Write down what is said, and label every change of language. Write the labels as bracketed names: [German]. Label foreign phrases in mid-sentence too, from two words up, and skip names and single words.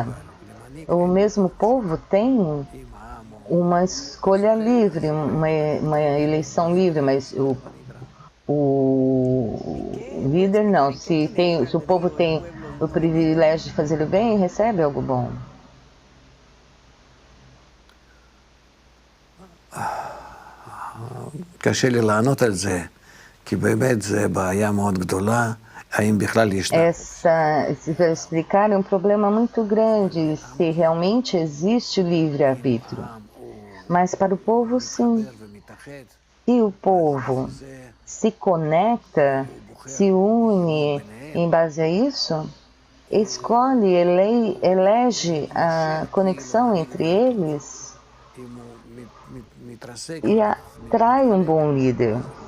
[Portuguese] O mesmo povo tem uma escolha livre, uma eleição livre, mas o líder não. Se o povo tem o privilégio de fazer o bem, recebe algo bom. [Hebrew] קשה לי לענות על זה, כי באמת זה בעיה מאוד גדולה, האם בכלל ישנה. [Portuguese] Se eu explicar, é um problema muito grande, se realmente existe o livre-arbítrio. Mas para o povo, sim. Se o povo se conecta, se une em base a isso, escolhe, elege a conexão entre eles e atrai um bom líder.